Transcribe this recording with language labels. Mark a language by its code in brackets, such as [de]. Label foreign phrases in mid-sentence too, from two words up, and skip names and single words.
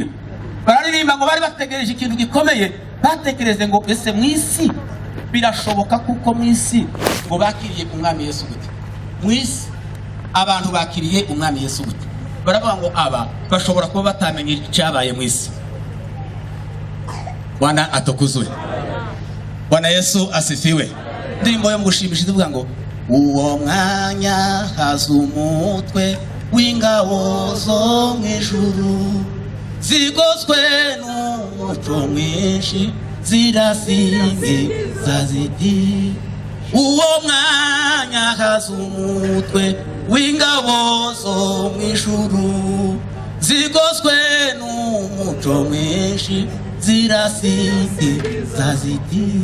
[rw] Bararirimba ngo bari bategereje ikintu gikomeye, batekereze ngo ese mu isi birashoboka kuko mu isi ngo bakiriye umwami Yesu gute? Mu isi abantu bakiriye umwami Yesu gute? Baravuga ngo aba bashobora kuba batamenye icyabaye mu isi. [sw] Bwana atukuzwe. Bwana Yesu asifiwe. [rw] Ndirimbo yo mugushimisha ivuga ngo uwo mwanya haza umutwe w'ingabo zo mu ijuru, zigoswe n'umuco mwinshi zirasingiza ziti, uwo mwanya haza umutwe w'ingabo zo mu ijuru, zigoswe n'umuco mwinshi zirasingiza ziti.